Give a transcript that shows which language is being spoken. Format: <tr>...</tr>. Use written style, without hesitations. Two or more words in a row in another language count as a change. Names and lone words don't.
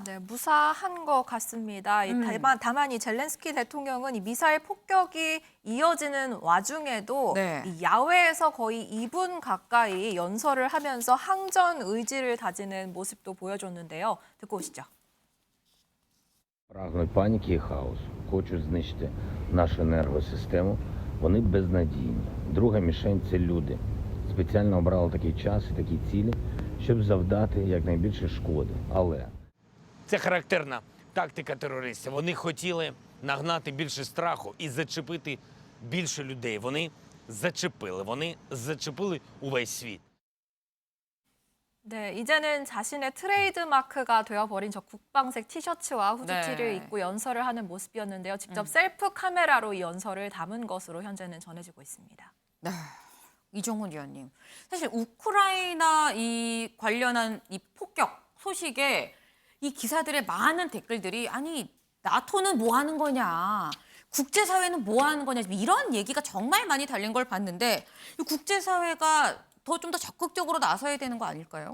<ko>네, 무사한 것 같습니다. 다만 이 젤렌스키 대통령은 이 미사일 폭격이 이어지는 와중에도 네. 이 야외에서 거의 2분 가까이 연설을 하면서 항전 의지를 다지는 모습도 보여줬는데요. 듣고 오시죠.</ko> <uk>Прагнуть паніки і хаосу, хочуть знищити нашу енергосистему, вони безнадійні. Друга мішень – це люди. Спеціально обрали такий час і такі цілі, щоб завдати якнайбільше шкоди. Але це характерна тактика терористів. Вони хотіли нагнати більше страху і зачепити більше людей. Вони зачепили увесь світ.</uk> <ko>네, 이제는 자신의 트레이드 마크가 되어버린 저 국방색 티셔츠와 후드티를 네. 입고 연설을 하는 모습이었는데요. 직접 셀프 카메라로 이 연설을 담은 것으로 현재는 전해지고 있습니다. 네. 이종훈 위원님, 사실 우크라이나 이 관련한 이 폭격 소식에 이 기사들의 많은 댓글들이 아니 나토는 뭐 하는 거냐, 국제사회는 뭐 하는 거냐 이런 얘기가 정말 많이 달린 걸 봤는데 이 국제사회가 좀 더 적극적으로 나서야 되는 거 아닐까요?</ko>